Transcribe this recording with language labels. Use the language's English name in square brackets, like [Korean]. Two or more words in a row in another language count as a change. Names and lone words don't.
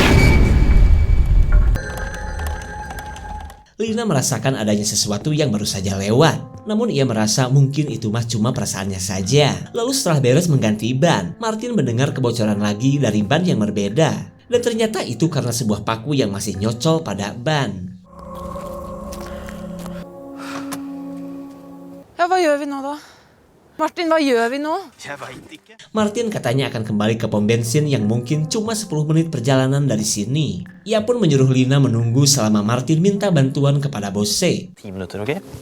[Indonesian] Lina merasakan adanya sesuatu yang baru saja lewat. Namun ia merasa mungkin itu mah cuma perasaannya saja. Lalu setelah beres mengganti ban, Martin mendengar kebocoran lagi dari ban yang berbeda. Dan ternyata itu karena sebuah paku yang masih nyocol pada ban. [Swedish] Ja, vad gör vi nu då? Martin, vad gör vi nu? [Indonesian] Martin katanya akan kembali ke pom bensin yang mungkin cuma 10 menit perjalanan dari sini. Ia pun menyuruh Lina menunggu selama Martin minta bantuan kepada Bosse. [Swedish] 10 minuter, okej?